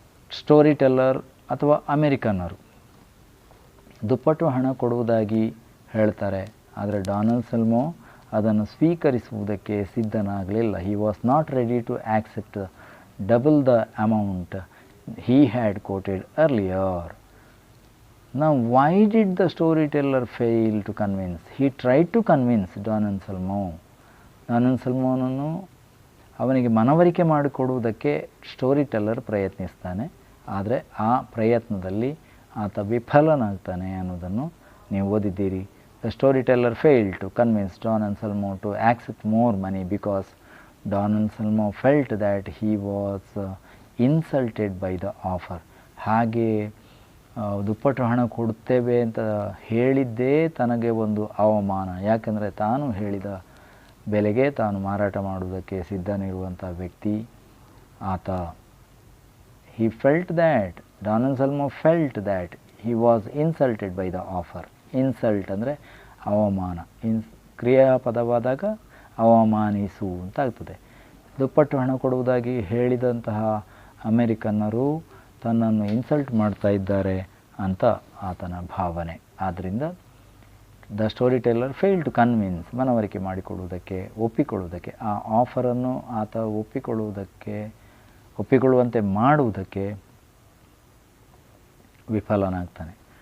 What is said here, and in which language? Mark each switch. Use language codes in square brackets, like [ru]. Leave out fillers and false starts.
[kn] Story teller ಅಥವಾ ಅಮೆರಿಕನ್ನರು ದುಪ್ಪಟ್ಟು ಹಣ ಕೊಡುವುದಾಗಿ ಹೇಳ್ತಾರೆ, ಆದರೆ ಡಾನ್ ಅನ್ಸಲ್ಮೋ ಅದನ್ನು ಸ್ವೀಕರಿಸುವುದಕ್ಕೆ ಸಿದ್ಧನಾಗಲಿಲ್ಲ. [en] He was not ready to accept double the amount he had quoted earlier. Now, why did the storyteller fail to convince? He tried to convince Don Anselmo. [kn] Don Anselmoನನ್ನು ಅವನಿಗೆ ಮನವರಿಕೆ ಮಾಡಿಕೊಡುವುದಕ್ಕೆ story teller ಪ್ರಯತ್ನಿಸ್ತಾನೆ, ಆದರೆ ಆ ಪ್ರಯತ್ನದಲ್ಲಿ ಆತ ವಿಫಲನಾಗ್ತಾನೆ ಅನ್ನೋದನ್ನು ನೀವು ಓದಿದ್ದೀರಿ. [en] The storyteller failed to convince Don Anselmo to accept more money because Don Anselmo felt that he was insulted by the offer. [kn] ಹಾಗೆ ದುಪ್ಪಟ್ಟು ಹಣ ಕೊಡುತ್ತೇವೆ ಅಂತ ಹೇಳಿದ್ದೇ ತನಗೆ ಒಂದು ಅವಮಾನ. ಯಾಕೆಂದರೆ ತಾನು ಹೇಳಿದ ಬೆಲೆಗೆ ತಾನು ಮಾರಾಟ ಮಾಡುವುದಕ್ಕೆ ಸಿದ್ಧನಿರುವಂಥ ವ್ಯಕ್ತಿ ಆತ. [en] he felt that, Don Anselmo felt that he was insulted by the offer. [kn] Insult ಅಂದರೆ ಅವಮಾನ. ಕ್ರಿಯಾಪದವಾದಾಗ ಅವಮಾನಿಸು ಅಂತ ಆಗ್ತದೆ. ದುಪ್ಪಟ್ಟು ಹಣ ಕೊಡುವುದಾಗಿ ಹೇಳಿದಂತಹ ಅಮೆರಿಕನ್ನರು ತನ್ನನ್ನು ಇನ್ಸಲ್ಟ್ ಮಾಡ್ತಾ ಇದ್ದಾರೆ ಅಂತ ಆತನ ಭಾವನೆ. ಆದ್ದರಿಂದ [en] the story teller fail to convince, [kn] ಮನವರಿಕೆ ಮಾಡಿಕೊಡುವುದಕ್ಕೆ, ಒಪ್ಪಿಕೊಳ್ಳುವುದಕ್ಕೆ, ಆ ಆಫರನ್ನು ಆತ ಒಪ್ಪಿಕೊಳ್ಳುವಂತೆ ಮಾಡುವುದಕ್ಕೆ ವಿಫಲನಾಗ್ತಾನೆ.